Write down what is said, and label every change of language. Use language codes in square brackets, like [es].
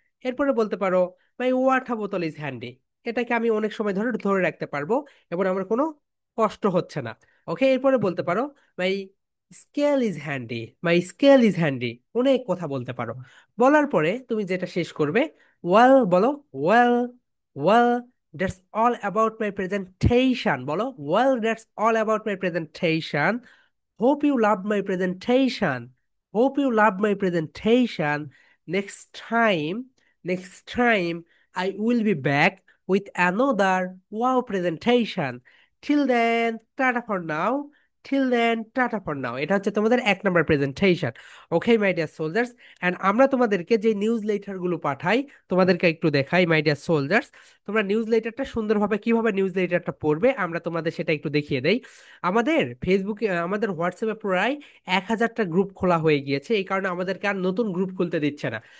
[bn] এরপরে বলতে পারো [en] my water বোতল is handy, [bn] এটাকে আমি অনেক সময় ধরে ধরে রাখতে পারবো এবং আমার কোনো কষ্ট হচ্ছে না। ওকে, এরপরে বলতে পারো [en] My scale is handy. My scale is handy, [bn] অনেক কথা বলতে পারো। বলার পরে তুমি যেটা শেষ করবে, ওয়েল বলো, well, well, [en] that's all about my presentation. বলো well, that's all about my presentation. Hope you loved my presentation. Hope you loved my presentation. Next time, next time I will be back with another wow presentation. Till then, tata for now. Till then, tata for now. [bn] এটা হচ্ছে তোমাদের 1 নম্বর presentation. [en] okay my dear soldiers, [bn] and আমরা তোমাদেরকে যে news letter গুলো পাঠাই তোমাদেরকে একটু দেখাই মাই ডিয়ার সোলজার্স। তোমরা নিউজ লেটারটা সুন্দরভাবে কিভাবে নিউজ লেটারটা পড়বে আমরা তোমাদের সেটা একটু দেখিয়ে দেই। আমাদের ফেসবুকে, আমাদের হোয়াটসঅ্যাপে প্রায় 1,000টা গ্রুপ খোলা হয়ে গিয়েছে, এই কারণে আমাদেরকে আর নতুন গ্রুপ খুলতে দিচ্ছে না।